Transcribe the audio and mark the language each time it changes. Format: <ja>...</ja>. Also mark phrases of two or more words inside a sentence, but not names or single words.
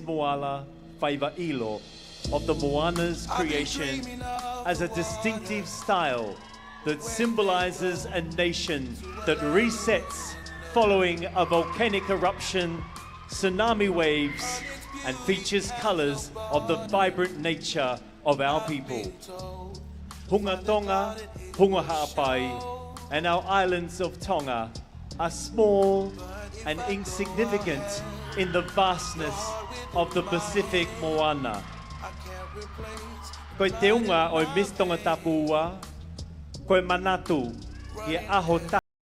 <en>Moala Faivailo of the Moana's creation as a distinctive style that symbolizes a nation that resets following a volcanic eruption, tsunami waves, and features colors of the vibrant nature of our people. Hunga Tonga, Hunga Ha'apai, and our islands of Tonga are small and insignificant in the vastness of the Pacific Moana.</en> <to>Koe te unga o Miss Tonga Tapuua, koe manatu i aho</to>